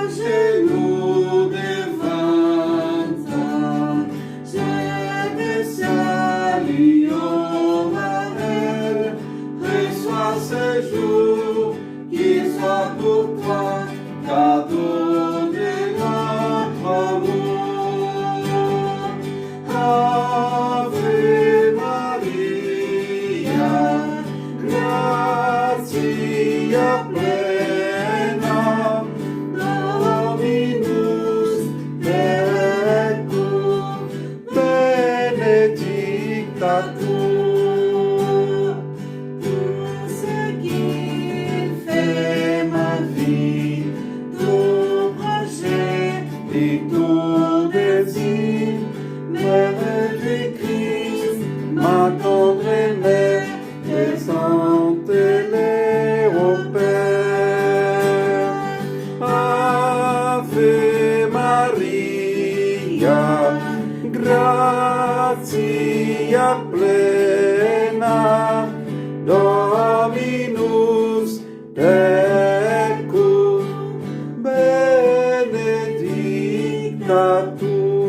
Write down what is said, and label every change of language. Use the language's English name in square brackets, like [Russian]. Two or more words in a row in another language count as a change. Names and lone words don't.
[French] Genoux devant toi, je te salue, ô Marie, reçois ce jour qui soit pour toi cadeau de notre amour. [Latin] Ave Maria, gratia plena, Dominus tecum, benedicta tu. [French] tout ce qu'il fait, Ma vie tout projet, et tout désir, Mère du Christ, ma tendre mère, présente-les au Père. [Latin] Ave Maria, gratia plena, Dominus tecum, benedicta tu.